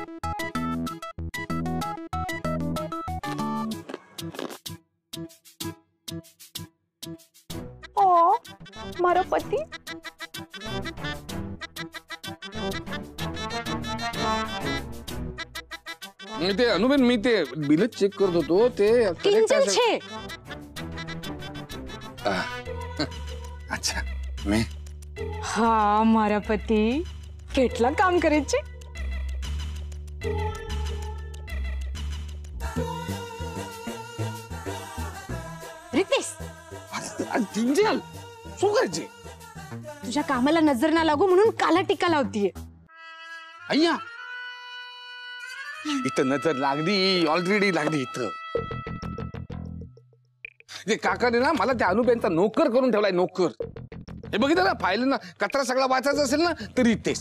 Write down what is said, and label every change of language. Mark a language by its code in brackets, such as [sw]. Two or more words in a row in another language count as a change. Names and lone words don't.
[gu] ઓ મારો પતિ. [mr] ते अनुबेन, मी ते बिल चेक करत होतो. ते [gu] કિંજલ છે. [hi] अच्छा, मैं [gu] હા મારા પતિ કેટલા કામ કરે છે. रितेश, किंजल શું કરે છે? [mr] तुझ्या कामाला नजर ना लागू म्हणून [hi] काला टीका [mr] लावतीये. अय्या, इथं नजर लागली, ऑलरेडी लागली इथं. ते काकाने ना मला त्या अनुबेनचा नोकर करून ठेवलाय. नोकर. हे बघितलं ना, फाईल ना कचरा सगळा वाचायचा असेल ना तरी तेच.